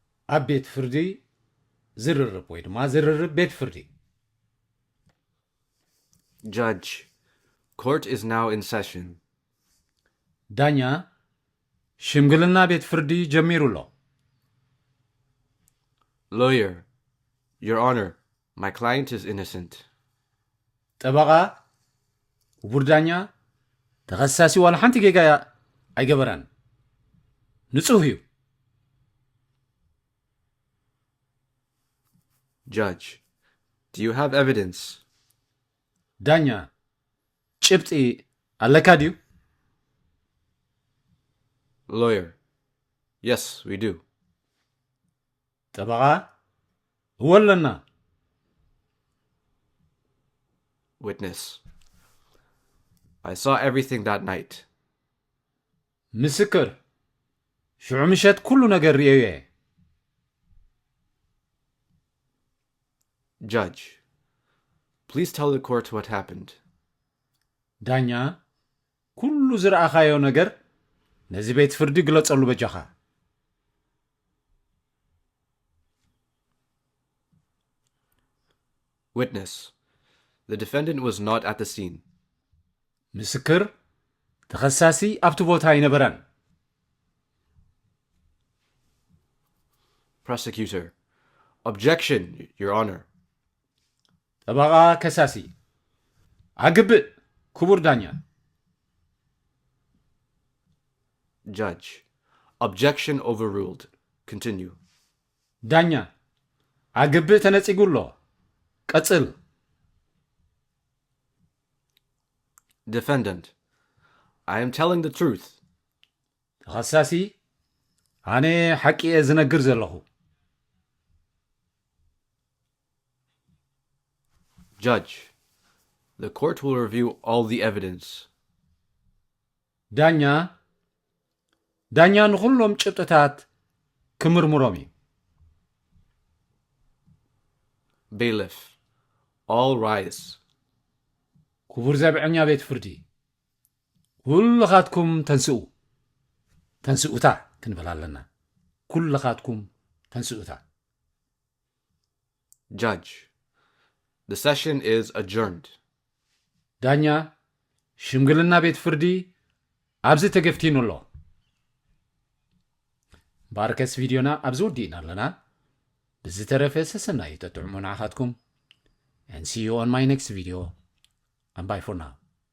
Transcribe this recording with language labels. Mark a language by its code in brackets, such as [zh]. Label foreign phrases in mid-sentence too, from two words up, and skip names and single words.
[ti] ኣብ ቤት ፍርዲ ዝርርብ ወይ ድማ ዝርርብ ቤት ፍርዲ [en] Judge, court is now in session. [ti] ዳኛ ሽምግልና ቤት ፍርዲ ጀሚሩሎ [en] Lawyer, Your Honor, my client is innocent. [ti] ጠበቃ ክቡር ዳኛ ተኸሳሲ ዋላ ሓንቲ ጌጋ ኣይገበራን ንጹህ እዩ [en] Judge, do you have evidence? [ti] ዳኛ ጭብጢ ኣለካ ድዩ [en] Lawyer, yes, we do. [ti] ጠበቃ እወለና [en] Witness, I saw everything that night. [ti] ምስክር ሽዑ ምሸት ኩሉ ነገር ርአዮ እየ [en] Judge, please tell the court what happened. [ti] ዳኛ ኩሉ ዝረአኻዮ ነገር ነዚ ቤት ፍርዲ ግለጸሉ በጃኻ [en] Witness, the defendant was not at the scene. [ti] ምስክር ተኸሳሲ ኣብቲ ቦታ ኣይነበረን [en] Prosecutor, objection, Your Honor. [ti] ጠበቃ ከሳሲ ኣግብእ ክቡር ዳኛ [en] Judge, objection overruled. Continue. [ti] ዳኛ ኣግብእ ተነጺጉሎ ቀጽል [en] Defendant, I am telling the truth. [ti] ተኸሳሲ ኣነ ሓቂ እየ ዝነግር ዘለኹ [en] Judge, the court will review all the evidence. [ti] ዳኛ ንኹሎም ጭብጥታት ክምርምሮም እዩ [en] Bailiff, all rise. [ti] ክቡር ዘብዐኛ ቤት ፍርዲ ኩልኻትኩም ተንስኡታ ክንብል ኣለና ኩልኻትኩም ተንስኡታ [en] Judge, the session is adjourned. [ti] ዳኛ ሽምግልና ቤት ፍርዲ ኣብዚ ተገፍቲኑ ኣሎ ባርከስ ቪድዮና ኣብዚ ወዲእና ኣለና ብዝተረፈ ሰሰናይ ተጥዕሙ ንዓኻትኩም [en] and see you on my next video and bye for now